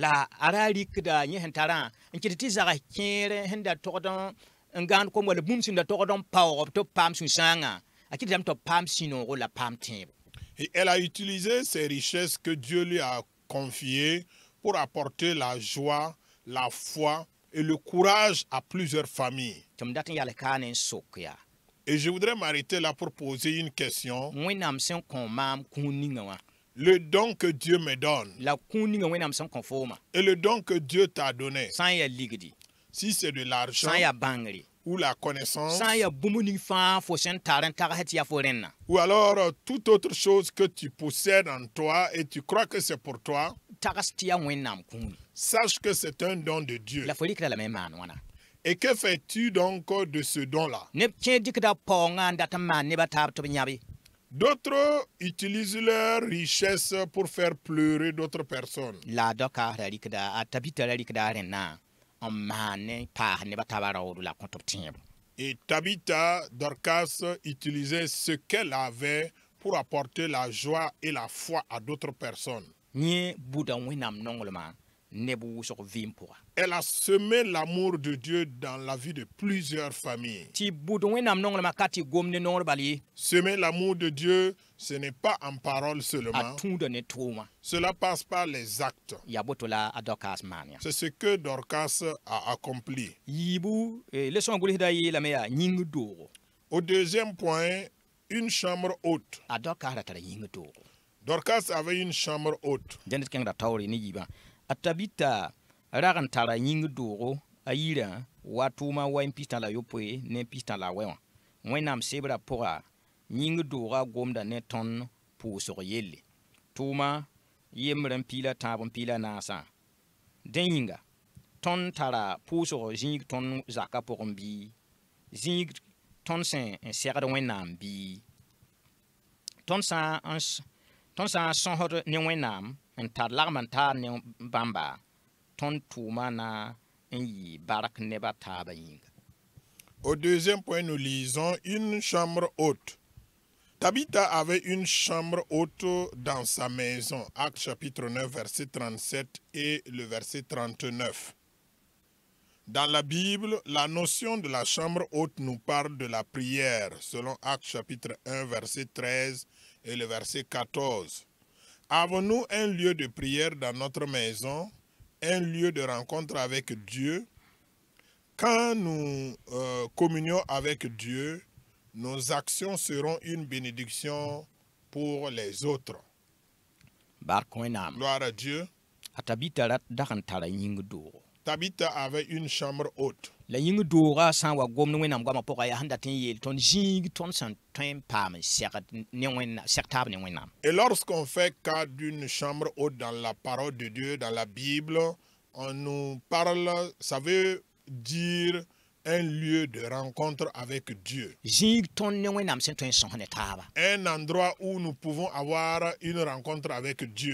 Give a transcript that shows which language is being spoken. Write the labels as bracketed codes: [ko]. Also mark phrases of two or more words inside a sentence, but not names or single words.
[fr] Et elle a utilisé ces richesses que Dieu lui a confiées pour apporter la joie, la foi et le courage à plusieurs familles. Et je voudrais m'arrêter là pour poser une question. le don que Dieu me donne [mos] la kũun ninga wẽnnaam sẽn kõ fooma [fr] et le don que Dieu t'a donné, [mos] sã n yaa ligdi [fr] si c'est de l'argent [mos] sã n yaa bãngre [fr] ou la connaissance, [mos] sã n yaa bũmb ning fãa fo sẽn tar n tags tɩ yaa fo rẽnna [fr] ou alors toute autre chose que tu possèdes en toi et tu crois que c'est pour toi, [mos] tags tɩ yaa wẽnnaam kũuni [fr] sache que c'est un don de Dieu. [mos] la fo rɩkda lame n maan wãna [fr] Et que fais-tu donc de ce don-là? [mos] neb kẽ dɩkda paoongã n dat n maan nebã taab tɩ b yãbe [fr] D'autres utilisent leur richesse pour faire pleurer d'autres personnes. [mos] la dɔka ra rɩkda a tabita ra rɩkda a rẽnnã n maan ne paas nebã taaba raoodo la kõ tɩ b tẽebo [fr] Et Tabitha, Dorcas utilisait ce qu'elle avait pour apporter la joie et la foi à d'autres personnes. [mos] yẽ buda wẽnnaam nonglmã neb wʋsg vɩɩm pʋga [fr] Elle a semé l'amour de Dieu dans la vie de plusieurs familles. [mos] tɩ bud wẽnnaam nonglmã ka tɩ gomd ne nongr bal ye [fr] Semer l'amour de Dieu, ce n'est pas en parole a seulement. [mos] tũuda ne tʋʋmã [fr] Cela passe par les actes. [mos] yaa boto la a dɔkaas maan yã [fr] C'est ce que Dorcas a accompli. [mos] yiibu lesõ gʋlsda yeelame yaa yĩng doogo [fr] Au deuxième point, une chambre haute. [mos] a dɔkaas ra tara yĩng doogo [fr] Dorcas avait une chambre haute. [mos] dẽnd d kẽngda taoore ne yiibã a tabita rag n tara yĩng doogo a yirã wa tʋʋma wa n pis-tã la yopoe ne pis-tã la wɛ wã wẽnnaam sebrã pʋga yĩng doogã gomda ne tõnd pʋʋsg yelle tʋʋma yembr n piila tãab n piila naasã dẽ yĩnga tõnd tara pʋʋsg zĩig tõnd zakã pʋgẽ bii zĩig tõnd sẽn n segd wẽnnaam bii tõnd sã n sõsd ne wẽnnaam n tar lagm n taar ne bãmba tõnd tʋʋma na n yɩ bark nebã taabã yĩnga [fr] Au deuxième point, nous lisons une chambre haute. Tabitha avait une chambre haute dans sa maison. Actes chapitre 9, verset 37 et le verset 39. Dans la Bible, la notion de la chambre haute nous parle de la prière, selon Actes chapitre 1, verset 13 et le verset 14. Avons-nous un lieu de prière dans notre maison, un lieu de rencontre avec Dieu? Quand nous communions avec Dieu, nos actions seront une bénédiction pour les autres. [mos] bark wẽnnaam [fr] Gloire à Dieu. [mos] a tabita ra dag n tara yĩng doogo [fr] Tabitha avait une chambre haute. [mos] la yĩng doogã sã n wa gomd wẽnnaam goamã pʋga yaa sẽn dat n yeel tõnd zĩig tõnd sẽn tõe n paam n segd taab ne wẽnnaam [fr] Et lorsqu'on fait cas d'une chambre haute dans la parole de Dieu, dans la Bible, on nous parle, ça veut dire un lieu de rencontre avec Dieu. [mos] zĩig tõnd ne wẽnnaam sẽn tõe n sõs ne taaba [fr] Un endroit où nous pouvons avoir une rencontre avec Dieu.